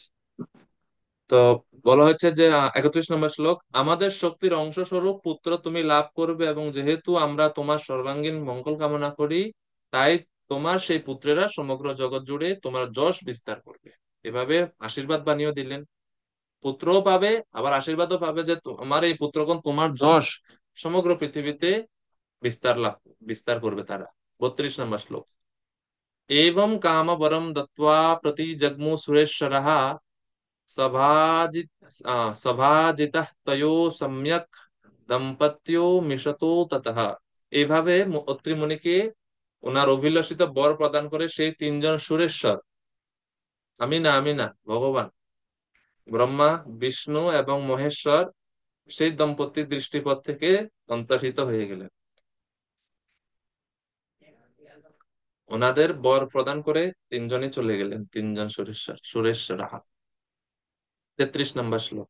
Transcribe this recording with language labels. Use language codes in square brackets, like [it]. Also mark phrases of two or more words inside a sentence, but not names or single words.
[bn] তো বলা হচ্ছে যে 31 নম্বর শ্লোক, আমাদের শক্তির অংশ স্বরূপ পুত্র তুমি লাভ করবে, এবং যেহেতু আমরা তোমার সর্বাঙ্গীন মঙ্গল কামনা করি, তাই তোমার সেই পুত্রেরা সমগ্র জগৎ জুড়ে তোমার যশ বিস্তার করবে। এভাবে আশীর্বাদ বানিয়ে দিলেন, পুত্রও পাবে আবার আশীর্বাদও পাবে যে তোমার এই পুত্রগণ তোমার যশ সমগ্র পৃথিবীতে লাভ বিস্তার করবে তারা। 32 নম্বর শ্লোক, [sa] एवं काम वरम दत्वा प्रति जग्मु सुरेश्वरः सभाजित सभाजितः तयो सम्यक् दम्पत्यो मिशतो ततः। [bn] এইভাবে অত্রি মুনিকে ওনার অভিলষিত বর প্রদান করে সেই তিনজন সুরেশ্বর, আমি না ভগবান ব্রহ্মা, বিষ্ণু এবং মহেশ্বর, সেই দম্পতির দৃষ্টিপথ থেকে অন্তর্হিত হয়ে গেলেন। ওনাদের বর প্রদান করে তিনজনই চলে গেলেন, তিনজন সুরেশ্বর 33 নম্বর শ্লোক।